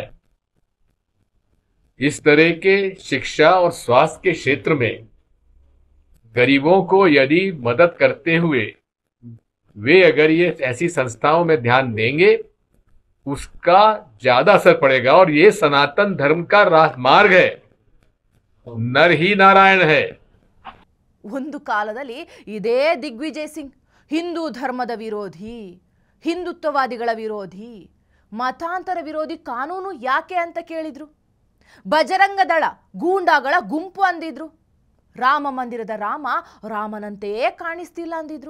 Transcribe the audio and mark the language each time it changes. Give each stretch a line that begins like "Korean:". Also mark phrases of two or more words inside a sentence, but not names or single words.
Hindi: इस तरह के शिक्षा और स्वास्थ्य के क्षेत्र में गरीबों को यदि मदद करते हुए वे अगर ये ऐसी संस्थाओं में ध्यान देंगे, उसका ज्यादा असर पड़ेगा। और ये सनातन धर्म का मार्ग है, नर ही नारायण है।
Kannada: ಒಂದು ಕಾಲದಲ್ಲಿ ಇದೇ ದಿಗ್ವಿಜಯ್ ಸಿಂಗ್ ಹಿಂದೂ ಧರ್ಮದ ವಿರೋಧಿ, ಹಿಂದುತ್ವವಾದಿಗಳ ವಿರೋಧಿ, ಮತಾಂತರ ವಿರೋಧಿ ಕಾನೂನು ಯಾಕೆ ಅಂತ ಕೇಳಿದ್ರು. ಬಜರಂಗ ದಳ ಗೂಂಡಾಗಳ ಗುಂಪು ಅಂದಿದ್ರು. ರಾಮ ಮಂದಿರದ ರಾಮ ರಾಮನಂತೆಯೇ ಕಾಣಿಸ್ತಿಲ್ಲ ಅಂದಿದ್ರು.